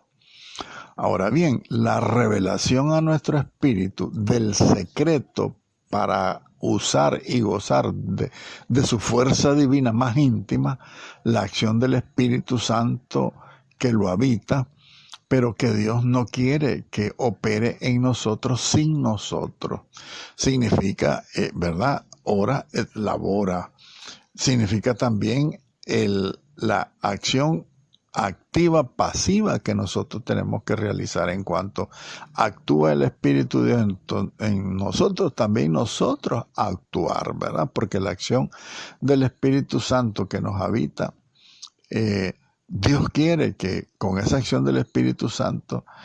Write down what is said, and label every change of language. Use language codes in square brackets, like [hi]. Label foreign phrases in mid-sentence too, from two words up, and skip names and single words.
[es] Ahora bien, la revelación a nuestro espíritu del secreto para usar y gozar de su fuerza divina más íntima, la acción del Espíritu Santo que lo habita, pero que Dios no quiere que opere en nosotros sin nosotros. Significa, ¿verdad? [la] Ora et labora. [es] Significa también la acción activa, pasiva que nosotros tenemos que realizar. En cuanto actúa el Espíritu de Dios en nosotros, también nosotros actuar, ¿verdad? Porque la acción del Espíritu Santo que nos habita, Dios quiere que con esa acción del Espíritu Santo